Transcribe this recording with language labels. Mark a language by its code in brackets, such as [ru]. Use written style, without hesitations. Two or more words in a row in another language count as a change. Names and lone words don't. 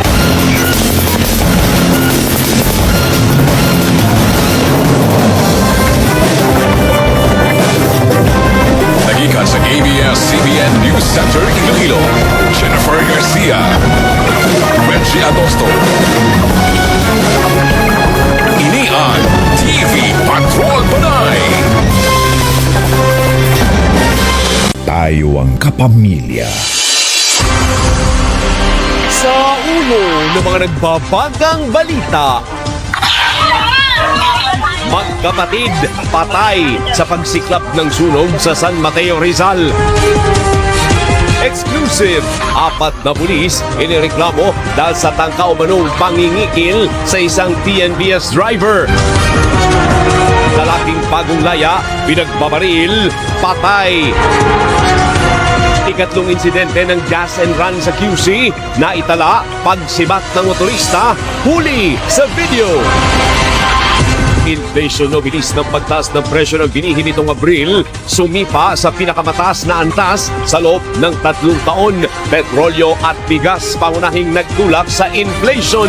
[hil] Nagika sa ABS-CBN News Center Iloilo, Jennifer Garcia, Reggie Agosto. Ini ang TV Patrol Panay. [tl] Tayo ang kapamilya. Sa ulo ng mga nagbabagang balita. Magkapatid patay sa pagsiklap ng sunog sa San Mateo, Rizal. Exclusive, 4 na pulis inireklamo dahil sa tangka o manong pangingikil sa isang TNBS driver. Lalaking bagong laya, pinagbabaril, patay. Ikatlong insidente ng [en] gas and run [tl] sa QC, naitala pagsibat ng motorista, huli sa video. Inflation no bilis ng pagtaas ng presyo ng binhi nitong Abril, sumipa sa pinakamataas na antas sa loob ng 3 taon. Petrolyo at bigas pangunahing nagtulak sa inflation.